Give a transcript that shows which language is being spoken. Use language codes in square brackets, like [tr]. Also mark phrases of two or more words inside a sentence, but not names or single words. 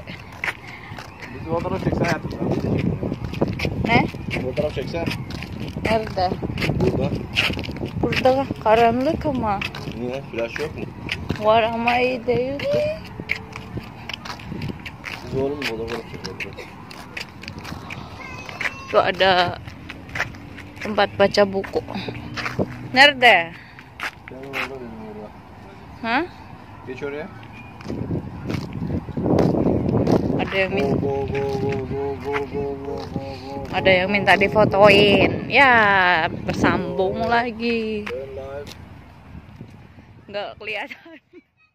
[id] Motor siksa. Motor siksa. [tr] Nerede? Burada. Burada karanlık ama. Niye? Flash yok mu? Var ama iyi değil ki. Siz oğlum motor çekiyor. [id] Tuh ada tempat baca buku. [tr] Nerede? Hah? Geç oraya. [id] Ada yang minta difotoin. Ya, bersambung lagi. Nggak kelihatan.